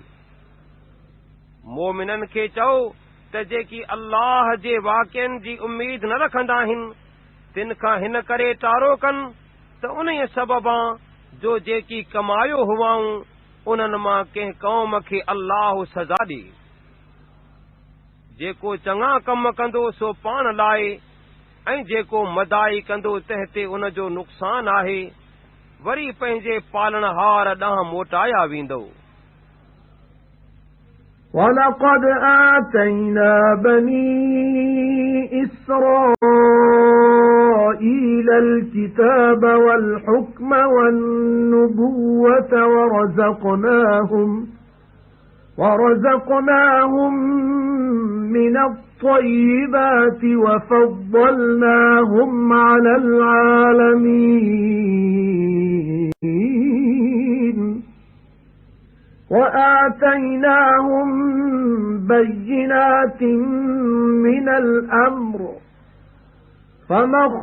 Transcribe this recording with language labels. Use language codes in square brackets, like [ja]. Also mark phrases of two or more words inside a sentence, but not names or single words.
[sd] मोमिननि खे चओ त जेकी अल्लाह जे वाक़िअनि जी उमीद न रखंदा आहिनि, तिन खां हिन करे टारो कनि त उन सबबां जो जेकी कमायो हुआऊं उन्हनि मां कंहिं क़ौम खे अल्लाह सज़ा ॾे। जेको चङा कम कंदो सो पाण लाइ, ऐं जेको मदाई कंदो तंहिं ते उन जो नुक़सान आहे, वरी पंहिंजे पालणहार ॾांहुं मोटाया वेंदो। [ar] وَلَقَدْ آتَيْنَا بَنِي إِسْرَائِيلَ الْكِتَابَ وَالْحُكْمَ وَالنُّبُوَّةَ وَرَزَقْنَاهُمْ مِنَ الطَّيِّبَاتِ وَفَضَّلْنَاهُمْ عَلَى الْعَالَمِينَ وَآتَيْنَاهُمْ بَيِّنَاتٍ مِنَ الْأَمْرِ فَمَا